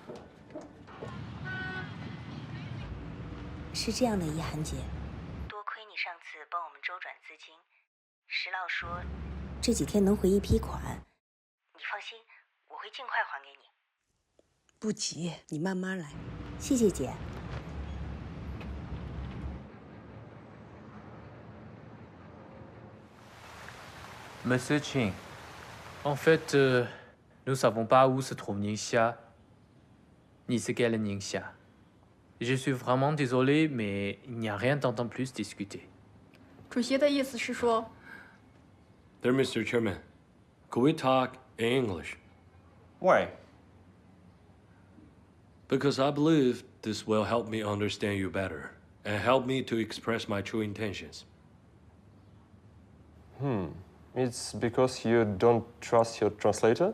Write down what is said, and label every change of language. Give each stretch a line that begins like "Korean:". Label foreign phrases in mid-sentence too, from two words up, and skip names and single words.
Chinese: 是这样的，一涵姐，多亏你上次帮我们周转资金，石老说这几天能回一批款，你放心，我会尽快还给你。不急，你慢慢来。谢谢姐。
French: Monsieur Qing, en fait, nous savons pas où se trouve Ningxia, ni ce qu'est le Ningxia. Je suis vraiment désolé, mais il n'y a rien d'entendre plus discuter.
Chinese: 主席的意思是说
English: There, Mr. Chairman, could we talk in English? Why? Because I believe this will help me understand you better and help me to express my true intentions. It's because you don't trust your translator?